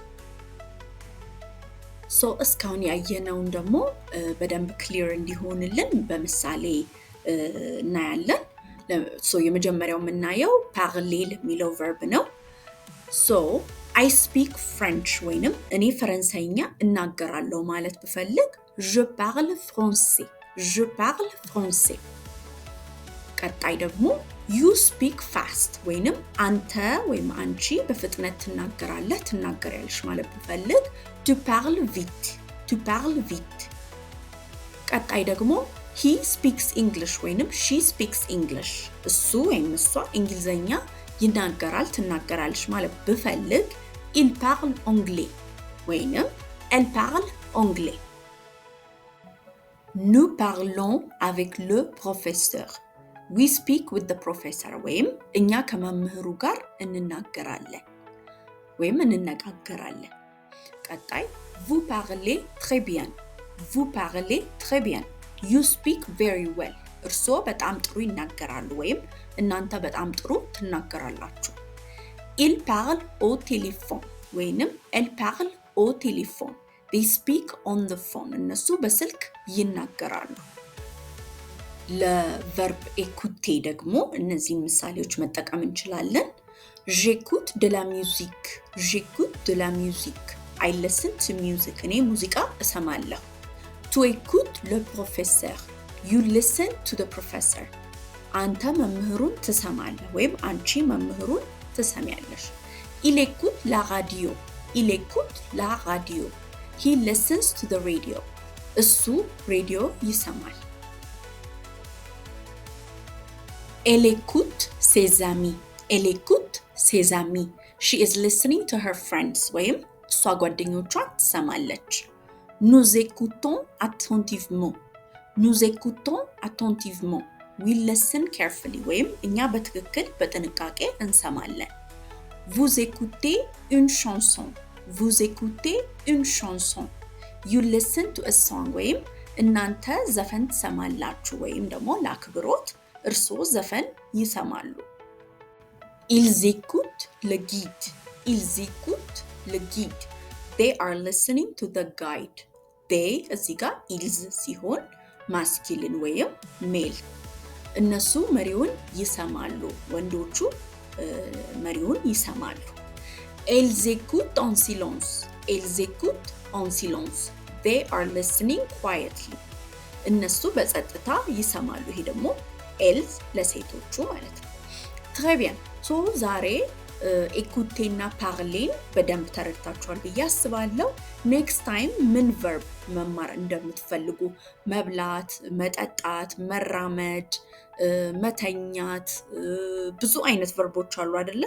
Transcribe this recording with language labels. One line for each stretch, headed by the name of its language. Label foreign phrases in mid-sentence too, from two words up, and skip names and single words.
Amharic: ሶ እስካሁን ያየነውን ደግሞ በደንብ ክሊር እንዲሆንልን በምሳሌ እናያለን። ሶ የመጀመሪያው የምናየው parler የሚለው ቨርብ ነው። ሶ I
English: speak French
Amharic: ወይንም እኔ ፈረንሳይኛ እናገራለሁ ማለት ብፈልግ
French: je parle français፣ je parle français።
Amharic: ቀጣይ ደግሞ
English: you speak fast
Amharic: ወይንም አንተ ወይም አንቺ በፍጥነት ትናገሪያለሽ ማለት ብፈልግ
French: tu parles vite፣ tu parles vite።
Amharic: ቀጣይ ደግሞ
English: he speaks English
Amharic: ወይንም
English: she speaks English፣
Amharic: እሱ ወይም እሷ እንግሊዘኛ ይናገራል ትናገራለች ማለት ብፈልግ
French: il parle anglais
Amharic: ወይንም
French: elle parle anglais። nous parlons avec le professeur፣
English: we speak with the professor
Amharic: ወይም እኛ ከመምህሩ ጋር እንናገራለን ወይም እንነጋገራለን። ቀጣይ
French: vous parlez très bien፣ vous parlez très bien፣
English: you speak very well፣
Amharic: እርስዎ በጣም ጥሩ ይናገራሉ ወይም እናንተ በጣም ጥሩ ትናገራላችሁ።
French: il parle au téléphone
Amharic: ወይንም
French: elle parle au téléphone
English: they speak on the phone
Amharic: እነሱ በስልክ ይናገራሉ። ለቨርብ ኤኩቴ ደግሞ እነዚህን ምሳሌዎች መጠቀም እንችላለን።
French: j'écoute de la musique j'écoute de la musique
English: I listen to music
Amharic: እኔ ሙዚቃ እሰማለሁ።
French: tu écoutes le professeur
English: you listen to the professor
Amharic: አንተ መምህሩን ትሰማለህ ወይም አንቺ መምህሩን ትሰሚያለሽ።
French: il écoute la radio il écoute la radio
English: he listens to the radio
Amharic: እሱ ሬዲዮ ይሰማል።
French: elle écoute ses amis elle écoute ses amis
English: she is listening to her friends
Amharic: ወይም እሷ ጓደኞቿን ትሰማለች።
French: nous écoutons attentivement nous écoutons attentivement
English: we listen carefully
Amharic: ወይም እኛ በትክክል በጥንቃቄ እንሰማለን።
French: vous écoutez une chanson vous écoutez une chanson
English: you listen to a song
Amharic: ወይም እናንተ ዘፈን ትሰማላችሁ ወይም ደግሞ ለአክብሮት እርስዎ ዘፈን ይሰማሉ።
French: ils écoutent le guide ils écoutent le guide
English: they are listening to the guide they
Amharic: እዚህ ጋር ils ሲሆን ማስኪልን ወይም ሜል እነሱ መሪውን ይሰማሉ ወንዶቹ መሪውን ይሰማሉ።
French: elles écoutent en silence elles écoutent en silence
English: they are listening quietly
Amharic: እነሱ በጸጥታ ይሰማሉ። ይሄ ደግሞ elles ለሴቶቹ ማለት ነው።
French: très bien
Amharic: so ዛሬ ኤኩቴና ፓርሌን በደንብ ተረድታችኋል ብዬ አስባለሁ።
English: next time
Amharic: ምን ቨርብ መማር እንደምትፈልጉ መብላት፣ መጠጣት፣ መራመድ፣ መተኛት ብዙ አይነት ቨርቦች አሉ አይደለ?